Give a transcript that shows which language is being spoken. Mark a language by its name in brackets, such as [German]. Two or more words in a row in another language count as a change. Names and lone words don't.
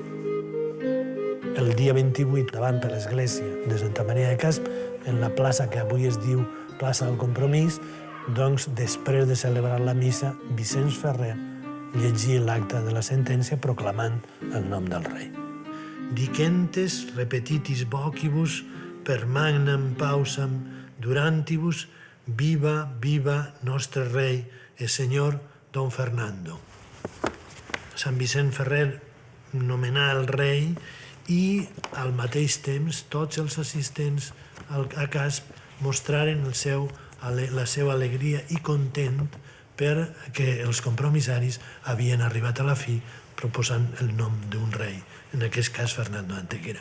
[Catalan] El dia 28, davant per l'església de Santa Maria de Casp, en la plaça que avui es diu Plaça del Compromís, doncs, després de celebrar la missa, Vicenç Ferrer llegia l'acta de la sentència proclamant el nom del rei. [Latin] Dicentes repetitis vocibus per magnam pausam durantibus viva, viva [Catalan] nostre rei e senyor [Latin] Don Fernando. [Catalan] Sant Vicent Ferrer nomenà el rei i al mateix temps tots els assistents a Casp mostraren la seva alegria i content perquè els compromissaris havien arribat a la fi proposant el nom d'un rei, en aquest cas Fernando d'Antequera.